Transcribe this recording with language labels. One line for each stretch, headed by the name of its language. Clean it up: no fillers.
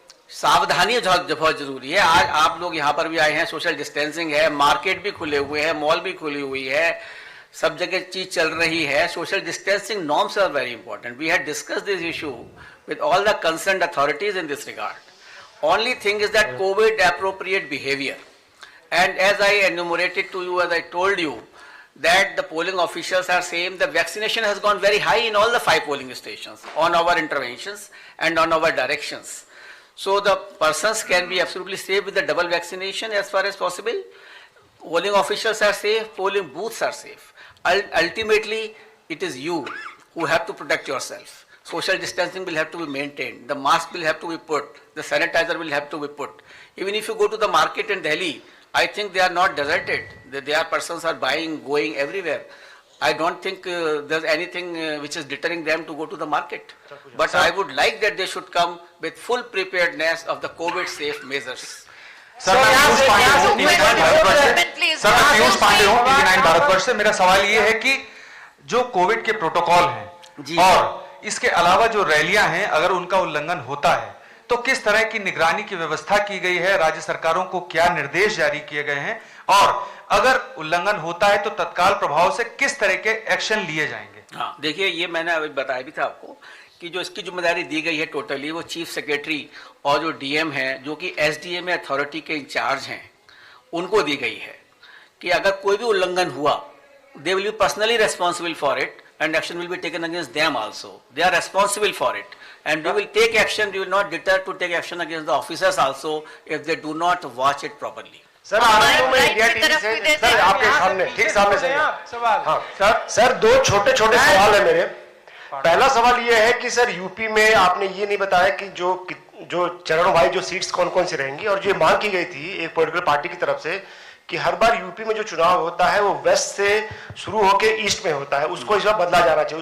Hindi: सावधानी बहुत जरूरी है। आज आप लोग यहाँ पर भी आए हैं, सोशल डिस्टेंसिंग है, मार्केट भी खुले हुए हैं, मॉल भी खुली हुई है, सब जगह चीज चल रही है।
English: Social distancing norms are very important. We had discussed this issue with all the concerned authorities in this regard. Only thing is that Covid appropriate behaviour, and as I enumerated to you, as I told you, that the polling officials are saying the vaccination has gone very high in all the 5 polling stations on our interventions and on our directions. So the persons can be absolutely safe with the double vaccination as far as possible. Polling officials are safe, polling booths are safe. Ultimately, it is you who have to protect yourself. Social distancing will have to be maintained. The mask will have to be put. The sanitizer will have to be put. Even if you go to the market in Delhi, I think they are not deserted. Their persons are buying, going everywhere. I don't think there's anything which is deterring them to go to the market. But I would like that they should come with full preparedness of the COVID safe measures.
Hindi: Sir, मैं पीयूष पांडे हूँ, TV 9 Bharatvarsh से।
English: Please,
Hindi: sir, मैं पीयूष पांडे हूँ, TV 9 Bharatvarsh से। मेरा सवाल ये है कि जो कोविड के प्रोटोकॉल हैं और इसके अलावा जो रैलियां हैं, अगर उनका उल्लंघन होता है तो किस तरह की निगरानी की व्यवस्था की गई है, राज्य सरकारों को क्या निर्देश जारी किए गए हैं, और अगर उल्लंघन होता है तो तत्काल प्रभाव से किस तरह के एक्शन लिए जाएंगे? हाँ, देखिए, ये मैंने अभी बताया भी था आपको कि जो इसकी जिम्मेदारी दी गई है टोटली, वो चीफ सेक्रेटरी और जो डीएम है, जो कि एसडीएम अथॉरिटी के इंचार्ज हैं, उनको दी गई है कि अगर कोई भी उल्लंघन हुआ,
English: They will be personally responsible for it and action will be taken against them also. They are responsible for it, and we will take action. We will not deter to take action against the officers also if they do not watch it properly.
Hindi: Sir, आनंद में India TV से sir आपके सामने, ठीक सामने से सवाल। हाँ sir, 2 छोटे सवाल है मेरे। पहला सवाल ये है कि सर, यूपी में आपने ये नहीं बताया कि जो चरणों जो सीट्स कौन कौन सी रहेंगी, और जो मांग की गई थी एक पॉलिटिकल पार्टी की तरफ से कि हर बार यूपी में जो चुनाव होता है वो वेस्ट से शुरू होकर ईस्ट में होता है, उसको इस बार बदला जाना चाहिए।